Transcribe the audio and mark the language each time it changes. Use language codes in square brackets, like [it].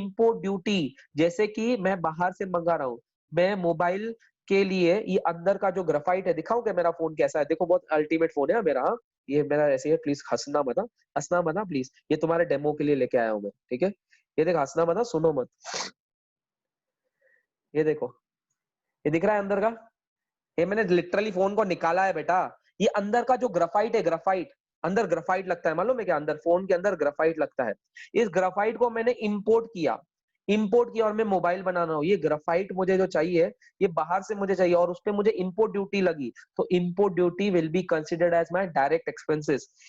[hi] Import duty, जैसे कि मैं बाहर से मंगा रहा हूँ, मैं मोबाइल के लिए ये अंदर का जो ग्राफाइट है, दिखाऊं क्या मेरा फोन कैसा है? देखो बहुत अल्टीमेट फोन है मेरा, हाँ। ये मेरा ऐसे है, प्लीज हंसना मत, हाँ। हंसना मत, हाँ, प्लीज। ये तुम्हारे डेमो के लिए लेके आया हूँ मैं, ठीक है। ये देख, हंसना मत, हाँ, सुनो मत। ये देखो, ये दिख रहा है अंदर का? ये मैंने लिटरली फोन को निकाला है बेटा। ये अंदर का जो ग्राफाइट है, ग्राफाइट, अंदर ग्राफाइट लगता है, मालूम है क्या? अंदर फोन के अंदर ग्राफाइट लगता है। इस ग्राफाइट को मैंने इंपोर्ट किया और मैं मोबाइल बना रहा हूँ। ये ग्राफाइट मुझे जो चाहिए, ये बाहर से मुझे चाहिए, और उस पे मुझे [en] Import duty लगी, तो import duty will be considered as my direct expenses.